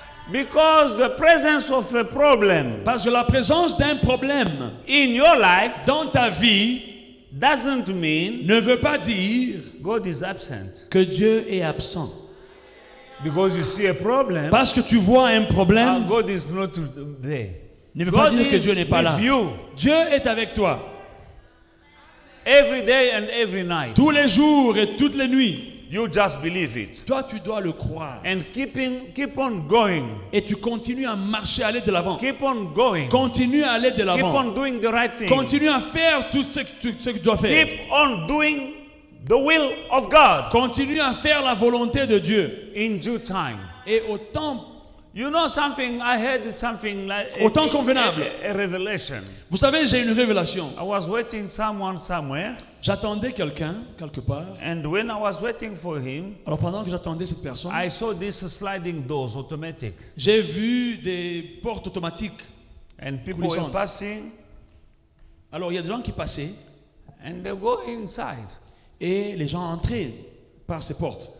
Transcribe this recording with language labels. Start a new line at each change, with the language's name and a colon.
English: Because the presence of a problem
French: Parce que la présence d'un problème
English: in your life
French: dans ta vie
English: doesn't mean
French: ne veut pas dire
English: God is absent.
French: que Dieu est absent.
English: Because you see a problem,
French: Parce que tu vois un problème
English: God is not there.
French: ne veut pas
English: God
French: dire que
English: is
French: Dieu n'est pas là.
English: with you
French: Dieu est avec toi
English: every day and every night.
French: tous les jours et toutes les nuits.
English: You just believe it.
French: Toi, tu dois le croire.
English: And keep on going.
French: Et tu continues à marcher, à aller de l'avant.
English: Keep on going.
French: Continue à aller de
English: Keep
French: l'avant.
English: on doing the right thing.
French: Continue à faire tout ce que tu dois faire.
English: Keep on doing the will of God
French: Continue à faire la volonté de Dieu.
English: in due time.
French: Et au temps,
English: You know something, I heard something like
French: Au temps convenable.
English: a revelation.
French: vous savez, j'ai une révélation.
English: I was waiting someone somewhere,
French: J'attendais quelqu'un, quelque part.
English: and when I was waiting for him,
French: Alors pendant que j'attendais cette personne,
English: I saw these sliding doors, automatic.
French: j'ai vu des portes automatiques.
English: And people were
French: Coulissantes.
English: passing,
French: Alors il y a des gens qui passaient
English: and they go inside.
French: et les gens entraient par ces portes.